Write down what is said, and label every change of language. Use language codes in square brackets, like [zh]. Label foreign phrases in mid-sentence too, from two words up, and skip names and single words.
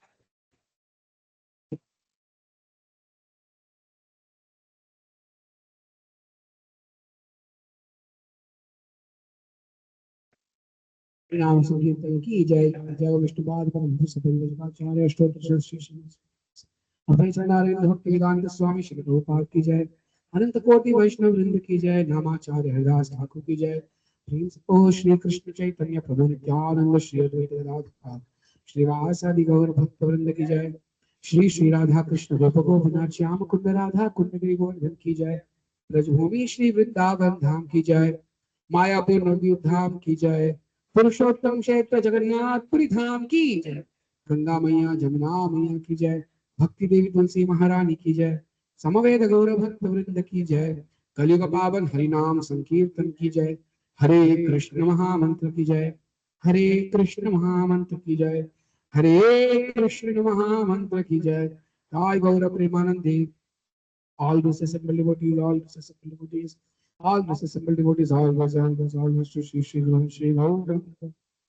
[hi] नाम संकीर्तन की जय जय विष्णुपाद परम सतचार्य अष्टोत्तर अभय चरणारविंद भक्ति वेदांत स्वामी श्री प्रभुपाद की जय अनंत कोटि वैष्णव वृंद की जय नामाचार्य हरिदास ठाकुर की जय प्रिंसिपल श्री कृष्ण चैतन्य प्रभु नित्यानंद श्री अद्वैत गदाधर श्रीवासादि गौर भक्त वृंद की जय श्री श्री राधा कृष्ण गोप गोपनाथ श्याम कुंद राधा कुंद गिरि गोवर्धन की जय ब्रजभूमि श्री वृंदावन धाम की जय मायापुर नवद्वीप धाम की जय पुरुषोत्तम क्षेत्र जगन्नाथपुरी धाम की जय गंगा मैया जमुना मैया की जय भक्ति देवी तुलसी महारानी की जय समवेद गौर भक्त वृंद की जय कलियुग पावन हरिनाम संकीर्तन की जय हरे कृष्ण महामंत्र की जय हरे कृष्ण महामंत्र की जय हरे कृष्ण महामंत्र की जय जय गौर प्रेमानंदे [en] all those assembled devotees, all those assembled devotees, all those assembled devotees, all those, to Shri Gaur.